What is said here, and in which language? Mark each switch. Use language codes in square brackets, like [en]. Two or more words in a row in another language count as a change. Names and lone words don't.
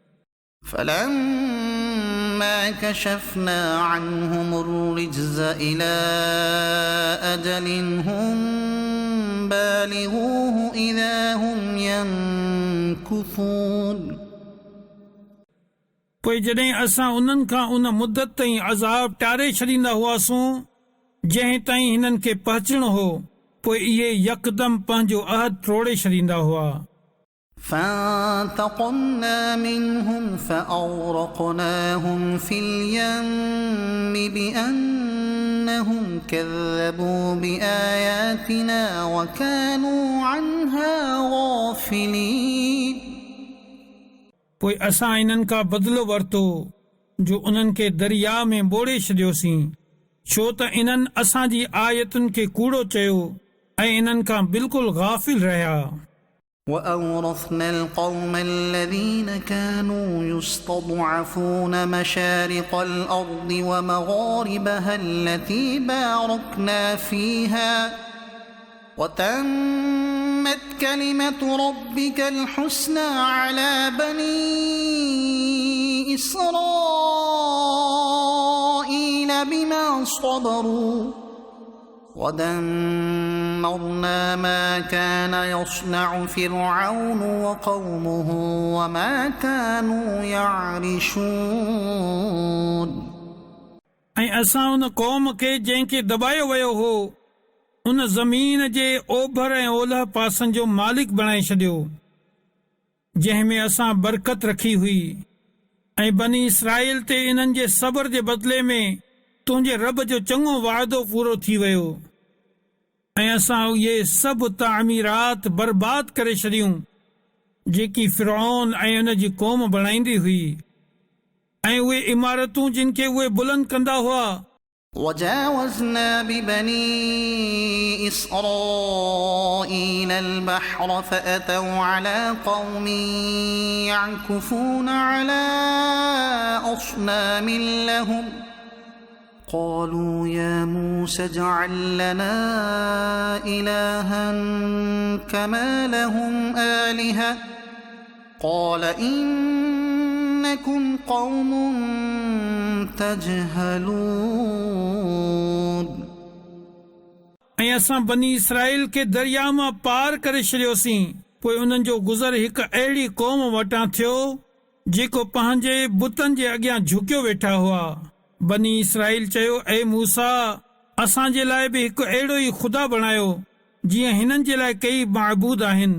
[ar] فلما كشفنا عنهم الرجز إلى أجل هم بالغوه إذا هم ينكثون। [sd] पोइ जॾहिं असां उन्हनि खां उन मुदत ताईं अज़ाब टारे छॾींदा हुआसूं जंहिं ताईं हिननि खे पहुचणो हो, पोइ इहे यकदम पंहिंजो अहद तोड़े छॾींदा हुआ। [ar] فانتقمنا منهم فأغرقناهم في اليم بأنهم كذبوا بآياتنا وكانوا عنها غافلين। [sd] पोइ असां इन्हनि खां बदिलो वरितो जो उन्हनि खे दरिया में ॿोड़े छॾियोसीं छो त इन्हनि असांजी आयतुनि खे कूड़ो चयो ऐं इन्हनि खां बिल्कुलु गाफ़िल रहिया। [ar] وأورثنا القوم الذين كانوا يستضعفون مشارق الأرض ومغاربها التي باركنا فيها وتمت كلمة ربك الحسنى على بني إسرائيل بما صبروا ودمرنا ما كان يصنع فرعون وقومه وما كانوا يعرشون [sd] ऐं असां उन क़ौम खे जंहिंखे दॿायो वियो हो उन ज़मीन जे ओभर ऐं ओलह पासनि जो मालिक बणाए छॾियो जंहिं में असां बरकत रखी हुई ऐं बनी इसराइल ते इन्हनि जे सब्र जे बदिले में तुंहिंजे रब जो चङो वाइदो पूरो थी वियो ऐं असां इहे सभु तामीरात बर्बाद करे छॾियूं जेकी फ़िरऔन ऐं उन जी क़ौम बणाईंदी हुई ऐं उहे इमारतूं जिन खे उहे बुलंद कंदा हुआ। [ar] وجاوزنا ببني إسرائيل البحر فأتوا على قوم يعكفون على أصنام لهم قالوا يا موسى اجعل لنا إلها كما لهم آلهة قال إنكم قوم تجهلون [sd] ऐं असां बनी इसराइल खे दरिया मां पार करे छॾियोसीं पोइ उन्हनि जो गुज़र हिकु अहिड़ी क़ौम वटां थियो जेको पंहिंजे बुतनि जे अॻियां झुकियो वेठा हुआ। बनी इसराइल चयो ऐ मूसा असांजे लाइ बि हिकु अहिड़ो ई ख़ुदा बणायो जीअं हिननि जे लाइ कई महबूद आहिनि।